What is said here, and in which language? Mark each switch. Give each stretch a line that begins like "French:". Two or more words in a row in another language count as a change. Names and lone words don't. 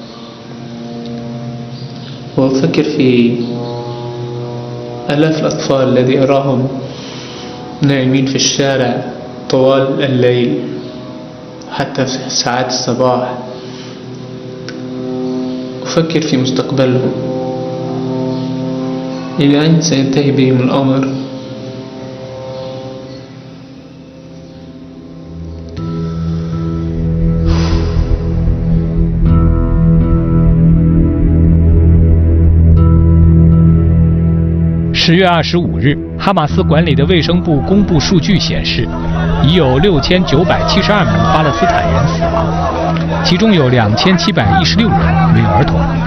Arabic: وأفكر في آلاف الأطفال الذي أراهم نائمين في الشارع طوال الليل حتى في ساعات الصباح. أفكر في مستقبلهم، إلى أين سينتهي بهم الأمر.
Chinese: 10月25日，哈马斯管理的卫生部公布数据显示，已有6972名巴勒斯坦人死亡，其中有2716人为儿童。